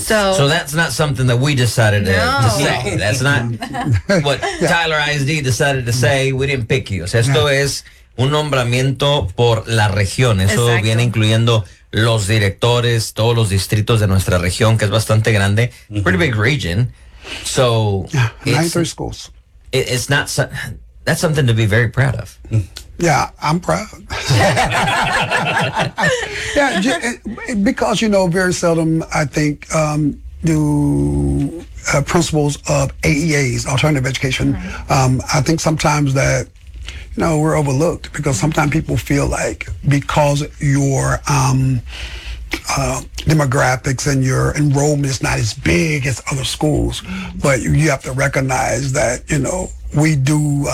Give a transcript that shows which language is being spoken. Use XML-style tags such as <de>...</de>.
<en>So that's not something that we decided to say. No. That's not what Tyler ISD decided to say. No. We didn't pick you.</en> <es>O sea, esto es un nombramiento por la región. Eso Exacto. viene incluyendo los directores, todos los distritos de nuestra región, que es bastante grande.</es> <en>Mm-hmm. Pretty big region. So nine three schools. It's not that's something to be very proud of. Mm. Yeah, I'm proud. Yeah, because, you know, very seldom, I think, do principals of AEAs, alternative education, I think sometimes that, you know, we're overlooked because sometimes people feel like because your demographics and your enrollment is not as big as other schools, but you have to recognize that, you know, we do...</en>